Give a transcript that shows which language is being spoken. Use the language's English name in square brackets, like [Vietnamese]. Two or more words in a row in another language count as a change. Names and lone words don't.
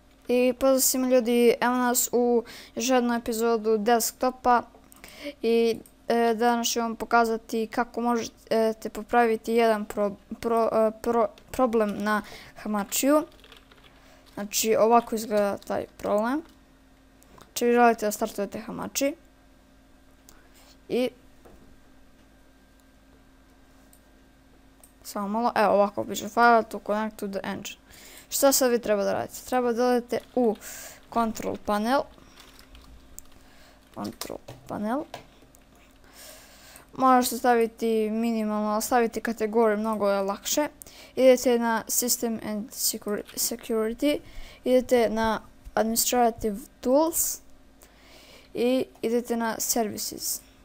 [Serbian] I pozdrav svima ljudi, evo nas u još jednu epizodu desktopa i danas ću vam pokazati kako možete popraviti jedan problem na Hamačiju. Znači ovako izgleda taj problem. Znači vi želite da startujete Hamači i samo malo, evo ovako piše [English] file to connect to the engine. [Serbian] Šta sad vi treba da radite? Treba da odete u [English] control panel. [Serbian] Možete staviti minimalno, ali staviti kategoriju, mnogo je lakše. Idete na System and Security, idete na Administrative Tools i idete na Services.